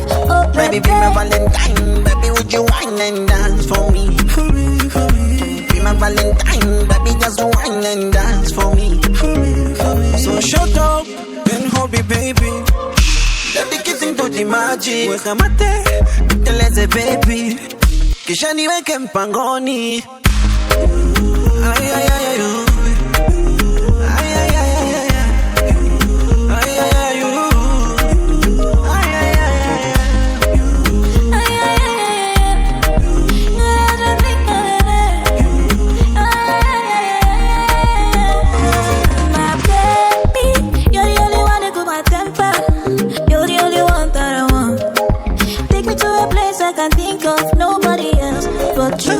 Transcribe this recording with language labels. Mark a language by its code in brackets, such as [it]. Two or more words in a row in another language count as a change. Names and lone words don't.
[en] Oh, Baby, be my Valentine. Baby, would you wine and dance for me? Be my Valentine. Baby, just wine and dance for me. So shut up and hold me, baby. Let the kissing do the magic. [sw] Weka mate, niteleze baby. Kisha niweke mpangoni. Ay, ay, ay, ay, oh. Ay, ay, ay, ay, ay. Ay, ay, ay, oh. Ay, ay, ay, ay, [en] my baby, you're the only one that cool my temper. You're the only one that I want. Take me to a place I can't think of nobody else but you.